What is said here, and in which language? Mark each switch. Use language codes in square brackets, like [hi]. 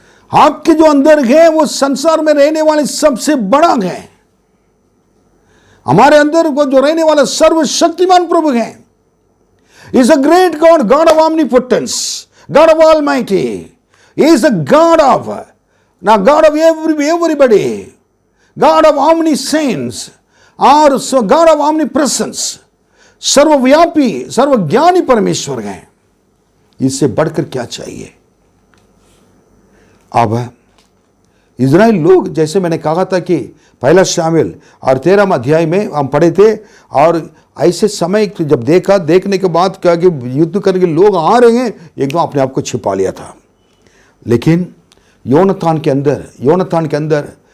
[hi] आपके जो अंदर है वो संसार में रहने वाले सबसे बड़ा है। हमारे अंदर वो जो रहने वाला सर्वशक्तिमान प्रभु है। [en] Is a great God, God of omnipotence, God of Almighty. He is the God of everybody, God of omniscience, और God of omnipresence, [hi] सर्वव्यापी सर्वज्ञानी परमेश्वर है। इससे बढ़कर क्या चाहिए। अब इजराइल लोग, जैसे मैंने कहा था कि पहला शामिल और 13वां अध्याय में हम पढ़े थे, और ऐसे समय जब देखने के बाद क्या कि युद्ध करने के लोग आ रहे हैं, एकदम अपने आप को छिपा लिया था। लेकिन योनातान के अंदर